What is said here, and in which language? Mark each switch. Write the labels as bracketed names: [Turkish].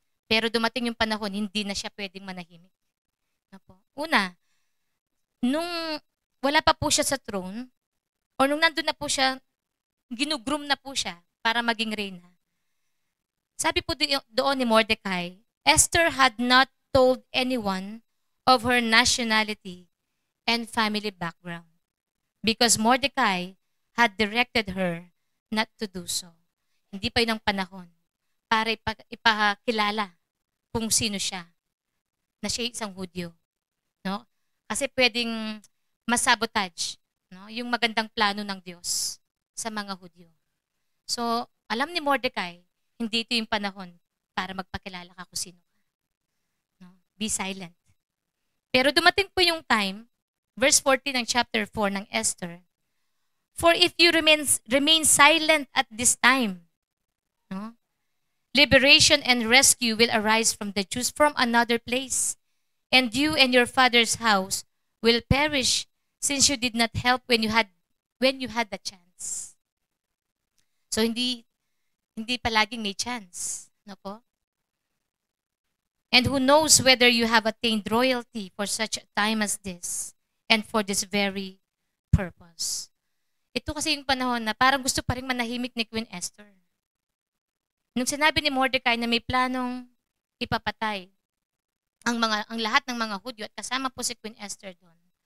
[Filipino] Pero dumating yung panahon, hindi na siya pwedeng manahimik. No po? Una, nung wala pa po siya sa throne, o nung nandun na po siya, ginugroom na po siya para maging reyna. Sabi po doon ni Mordecai, [English] Esther had not told anyone of her nationality and family background because Mordecai had directed her not to do so. [Filipino] Hindi pa yun ang panahon para ipakilala kung sino siya, na siya isang Hudyo. No? Kasi pwedeng masabotage, no, yung magandang plano ng Diyos sa mga Hudyo. So, alam ni Mordecai, hindi ito yung panahon para magpakilala ka kung sino ka. No? [English] Be silent. [Filipino] Pero dumating po yung time, verse 14 ng chapter 4 ng Esther, [English] for if you remain silent at this time, no, liberation and rescue will arise from the Jews from another place, and you and your father's house will perish since you did not help when you had the chance. [Filipino] So hindi palaging may chance, no po? [English] And who knows whether you have attained royalty for such a time as this and for this very purpose. [Filipino] Ito kasi yung panahon na parang gusto pa rin manahimik ni Queen Esther. Nung sinabi ni Mordecai na may planong ipapatay ang lahat ng mga Hudyo at kasama po si Queen Esther doon.